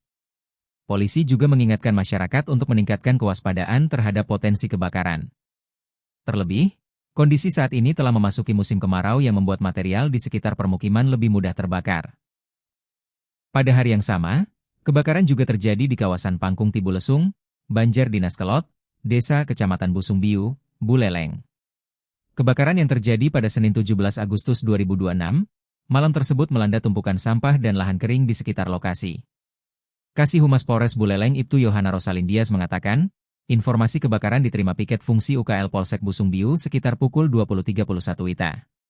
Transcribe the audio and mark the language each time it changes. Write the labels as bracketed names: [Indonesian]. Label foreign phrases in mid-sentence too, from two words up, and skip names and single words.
[Indonesian] Polisi juga mengingatkan masyarakat untuk meningkatkan kewaspadaan terhadap potensi kebakaran. Terlebih, kondisi saat ini telah memasuki musim kemarau yang membuat material di sekitar permukiman lebih mudah terbakar. Pada hari yang sama, kebakaran juga terjadi di kawasan Pangkung Tibulesung, Banjar Dinas Kelot, Desa Kecamatan Busungbiu, Buleleng. Kebakaran yang terjadi pada Senin 17 Agustus 2026, malam tersebut melanda tumpukan sampah dan lahan kering di sekitar lokasi. Kasih Humas Polres Buleleng Ibtu Yohana Rosalindias mengatakan, informasi kebakaran diterima piket fungsi UKL Polsek Busungbiu sekitar pukul 20.31 WITA.